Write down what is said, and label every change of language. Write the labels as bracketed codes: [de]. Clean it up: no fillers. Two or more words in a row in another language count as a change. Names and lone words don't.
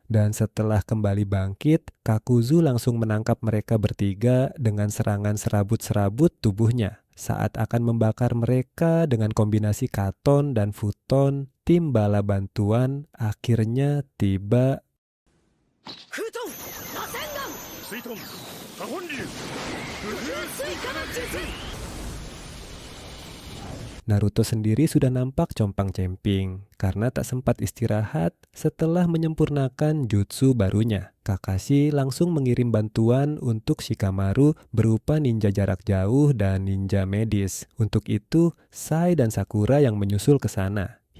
[id] Dan setelah kembali bangkit, Kakuzu langsung menangkap mereka bertiga dengan serangan serabut-serabut tubuhnya. Saat akan membakar mereka dengan kombinasi Katon dan Futon, tim bala bantuan akhirnya tiba. Futon, Rasengan! Suiton, Kahonryu! Suika no Jutsu! Naruto sendiri sudah nampak compang-camping karena tak sempat istirahat setelah menyempurnakan jutsu barunya. Kakashi langsung mengirim bantuan untuk Shikamaru berupa ninja jarak jauh dan ninja medis. Untuk itu, Sai dan Sakura yang menyusul ke sana.